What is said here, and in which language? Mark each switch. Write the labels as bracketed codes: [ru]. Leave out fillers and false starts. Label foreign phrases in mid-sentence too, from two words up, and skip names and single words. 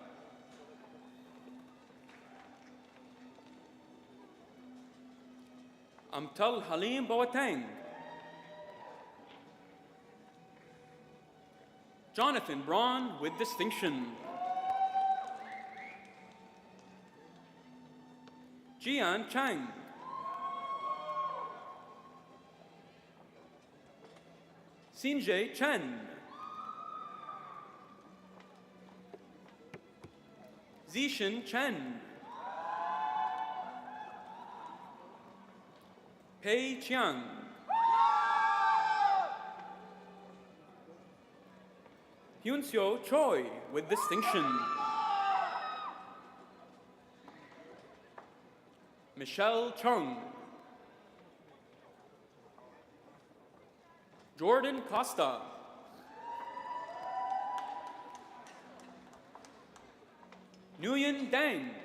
[en] Amtal Halim Boateng. Jonathan Braun with distinction. Jian Chang. Sinjay Chen. Zishan Chen. Pei Chiang. Hyunseo Choi with distinction. Michelle Chung. Jordan Costa. Nguyen Deng.